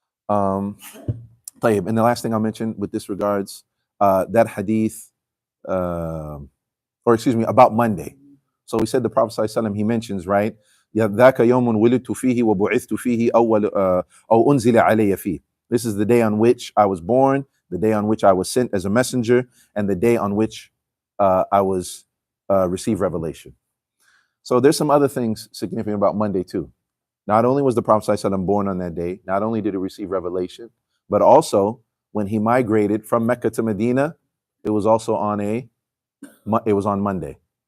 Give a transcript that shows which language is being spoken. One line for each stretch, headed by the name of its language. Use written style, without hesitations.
English: طيب, and the last thing I'll mention with this regards, that hadith, about Monday. So we said the Prophet ﷺ, he mentions, right?
Arabic: ذاك يوم ولدت فيه وبعثت فيه أو أنزل علي فيه.
English: This is the day on which I was born, the day on which I was sent as a messenger, and the day on which I was received revelation. So there's some other things significant about Monday too. Not only was the Prophet ﷺ born on that day, not only did he receive revelation, but also when he migrated from Mecca to Medina, it was also on Monday.